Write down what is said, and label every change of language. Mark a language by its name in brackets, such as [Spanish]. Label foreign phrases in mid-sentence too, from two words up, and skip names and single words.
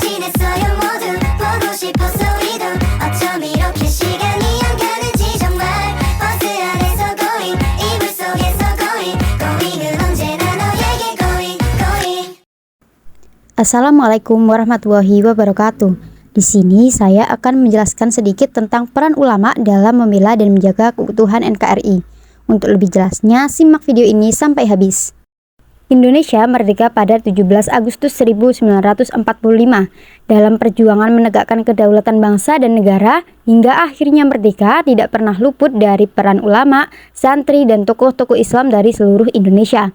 [Korean] 있어요 모두 보고 싶었어 우리도 어쩜 이렇게 시간이 안 가는지 정말 버스 안에서 going 이불 속에서 going은 언제나 너에게 going. [Arabic] السلام عليكم ورحمة الله وبركاته. [Indonesian] Di sini saya akan menjelaskan sedikit tentang peran ulama dalam membela dan menjaga keutuhan NKRI. Untuk lebih jelasnya, simak video ini sampai habis. Indonesia merdeka pada 17 Agustus 1945 dalam perjuangan menegakkan kedaulatan bangsa dan negara hingga akhirnya merdeka tidak pernah luput dari peran ulama, santri, dan tokoh-tokoh Islam dari seluruh Indonesia.